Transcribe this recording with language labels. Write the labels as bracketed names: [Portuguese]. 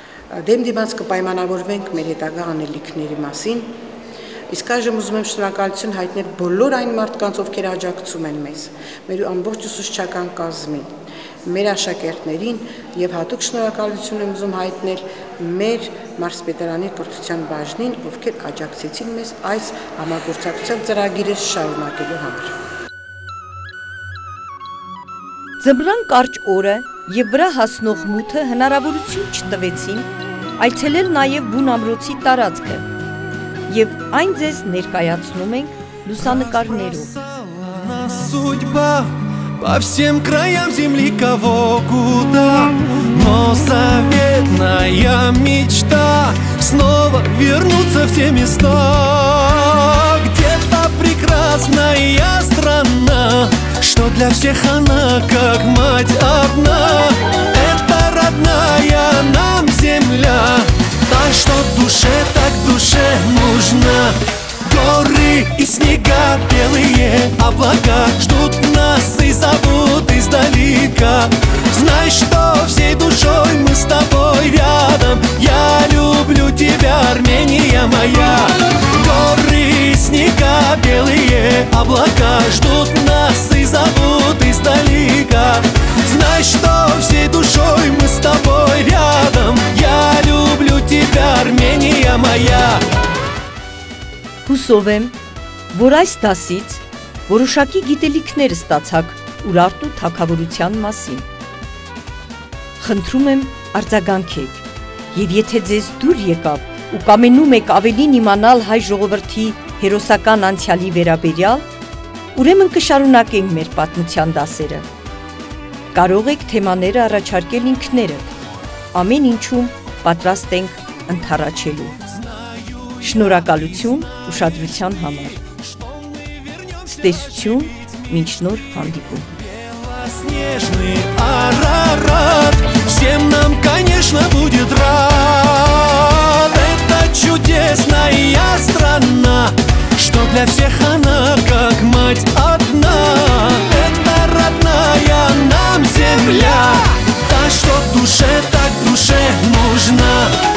[Armenian] Դեմ դիմաց կպայմանավորվենք մեր հետագա անելիքների մասին։ Իսկ այժմ ուզում եմ շնորհակալություն հայտնել բոլոր այն մարդկանց, ովքեր աջակցում են մեզ, մեր ամբողջ ուսուցչական կազմին, մեր աշակերտներին եւ հատուկ շնորհակալություն եմ ուզում հայտնել մեր մարզպետարանի կրթության բաժնին, ովքեր աջակցեցին մեզ այս համագործակցության ծրագիրը շարունակելու համար։ Ձմռան կարճ օրը եւ վրա հասնող մութը հնարավորություն չտվեցին այցելել նաեւ բուն ամրոցի տարածքը եւ այն ձեզ ներկայացնում ենք լուսանկարներով։ [Russian] Судьба по всем краям земли кого куда, но заветная мечта снова вернуться в те места, где-то прекрасная страна, что для всех она как мать одна. Это родная нам земля, та, что душе нужна. Горы и снега, белые облака ждут нас и зовут издалека. Знай, что всей душой мы с тобой рядом. Я люблю тебя, Армения моя. Горы и снега, белые облака ждут нас и зовут издалека. Знай, что всей душой мы с тобой рядом. Я люблю тебя, Армения моя. [Armenian] Հուսով եմ, որ այս դասից որոշակի գիտելիքներ ստացաք Ուրարտու թագավորության մասին։ Խնդրում եմ արձագանքեք, եւ եթե ձեզ դուր եկավ ու կամենում եք ավելին իմանալ հայ ժողովրդի հերոսական անցյալի վերաբերյալ, ուրեմն կշարունակենք մեր պատմության դասերը։ Կարող եք թեմաները առաջարկել ինքներդ, ամեն ինչում պատրաստ ենք ընդառաջելու։ Շնորհակալություն ուշադրության համար։ Ցտեսություն, մինչ նոր հանդիպում։ [Russian] Белоснежный Арарат всем нам, конечно, будет рад. Это чудесная страна, что для всех она как мать одна. Это родная нам земля, та, что так душе нужна.